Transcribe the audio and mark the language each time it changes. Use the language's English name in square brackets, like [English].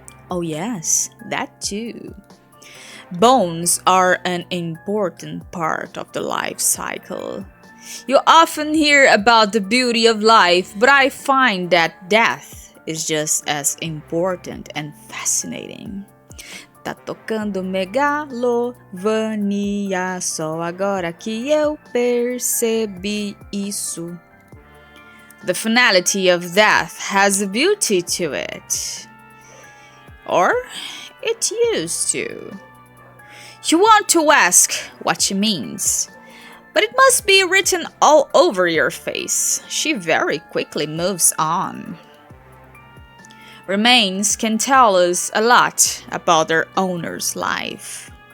[English] Oh yes, that too. Bones are an important part of the life cycle. You often hear about the beauty of life, but I find that death is just as important and fascinating. [Portuguese] Tá tocando megalovania, só agora que eu percebi isso. [English] The finality of death has a beauty to it. Or it used to. You want to ask what she means, but it must be written all over your face. She very quickly moves on. Remains can tell us a lot about their owner's life.